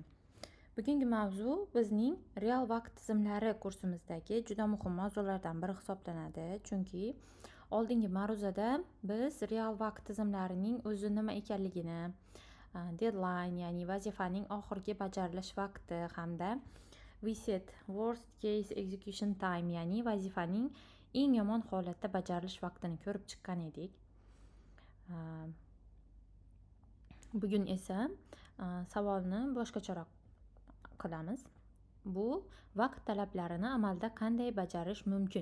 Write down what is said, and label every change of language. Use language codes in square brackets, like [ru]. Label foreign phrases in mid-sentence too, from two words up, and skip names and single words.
[uz] Bugungi mavzu bizning real vaqt tizimlari kursimizdagi juda muhim mavzulardan biri hisoblanadi, chunki oldingi ma'ruzada biz real vaqt tizimlarining o'zi nima ekanligini, deadline, ya'ni vazifaning oxirgi bajarilish vaqti hamda [en] reset worst case execution time, [uz] ya'ni vazifaning eng yomon holatda bajarilish vaqtini ko'rib chiqqan edik. Bugun esa savolni boshqacharoq qilamiz. Bu vaqt talablarini amalda qanday bajarish mumkin?